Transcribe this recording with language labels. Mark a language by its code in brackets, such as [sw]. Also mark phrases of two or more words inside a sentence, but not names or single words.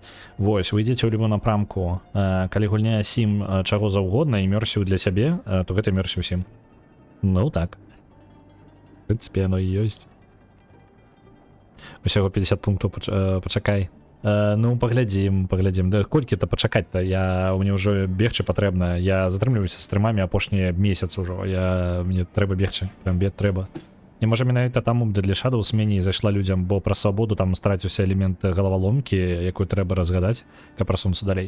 [be] Вось, вы ідзеце ў любым напрамку, калі гульня сім чаго заўгодна, імерсіў для сябе, то гэта імерсіў сім. Ну так. В прынцыпе, яно і ёсць. Усяго 50 пунктаў, пачакай. Ну, паглядзім. Да колькі-то пачакаць-то, мне ўжо бегчы патрэбна. Я затрымліваюся з трымамі апошнія месяцы ўжо. Мне трэба бегчы, прям бед трэба. І можа менавіта таму для Shadows меней зайшла людзям, бо пра свабоду там страціўся элемент галаваломкі, якую трэба разгадаць, каб прасунуцца далей.